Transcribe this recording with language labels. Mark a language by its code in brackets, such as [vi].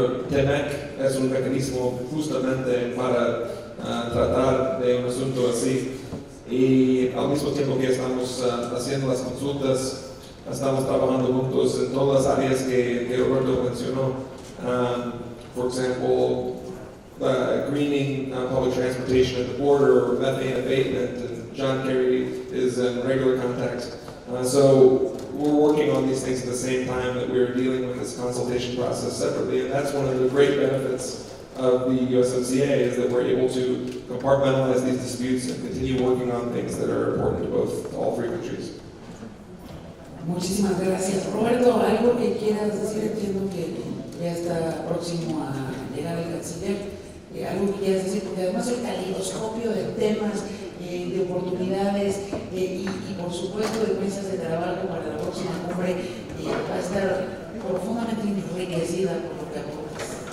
[es] TEMEC es un mecanismo justamente para tratar de un asunto así, y al mismo tiempo que estamos haciendo las consultas, estamos trabajando juntos en todas las áreas que Roberto mencionó. [en] For example, greening public transportation at the border, or methane abatement, and John Kerry is in regular contact. So we're working on these things at the same time that we're dealing with this consultation process separately, and that's one of the great benefits of the USMCA, is that we're able to compartmentalize these disputes and continue working on things that are important to all three countries. [es] Muchísimas gracias. Roberto, ¿algo que quieras decir? Entiendo que ya está próximo a llegar el canciller. Algo que quieras decir, porque además el calidoscopio de temas, de oportunidades y por supuesto de mesas de trabajo para la próxima cumbre va a estar profundamente enriquecida por lo que aportas.